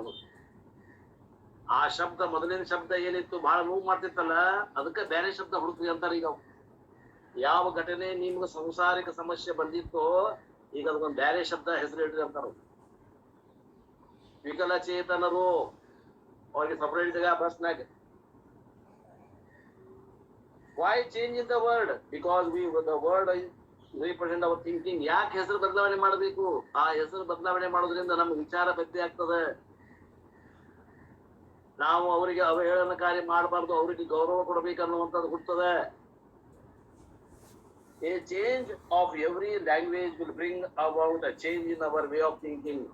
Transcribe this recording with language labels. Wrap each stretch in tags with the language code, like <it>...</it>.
<kn>ಅದು ಆ ಶಬ್ದ ಮೊದಲಿನ ಶಬ್ದ ಏನಿತ್ತು ಬಹಳ ನೋವು ಮಾಡ್ತಿತ್ತಲ್ಲ, ಅದಕ್ಕೆ ಬೇರೆ ಶಬ್ದ ಹುಡುಕ್ರಿ ಅಂತಾರೆ. ಈಗ ಯಾವ ಘಟನೆ ನಿಮ್ಗೆ ಸಂಸಾರಿಕ ಸಮಸ್ಯೆ ಬಂದಿತ್ತೋ ಈಗ ಅದಕ್ಕೊಂದು ಬೇರೆ ಶಬ್ದ ಹೆಸರು ಇಡ್ರಿ ಅಂತಾರ. ವಿಕಲಚೇತನರು ಅವ್ರಿಗೆ ಸಪರೇಟ್ ಜಾಗ ಬಸ್ನಾಗ.</kn> <en>Why change in the word? Because the word represent our thinking.</en> <kn>ಯಾಕೆ ಹೆಸರು ಬದಲಾವಣೆ ಮಾಡಬೇಕು? ಆ ಹೆಸರು ಬದಲಾವಣೆ ಮಾಡೋದ್ರಿಂದ ನಮ್ಗೆ ವಿಚಾರ ಬದ್ಲಿ ಆಗ್ತದೆ. ನಾವು ಅವರಿಗೆ ಅವಹೇಳನಕಾರಿ ಮಾಡಬಾರ್ದು, ಅವರಿಗೆ ಗೌರವ ಕೊಡಬೇಕನ್ನುವಂಥದ್ದು ಹುಟ್ಟುತ್ತದೆ.</kn> <en>A change of every language will bring about a change in our way of thinking.</en>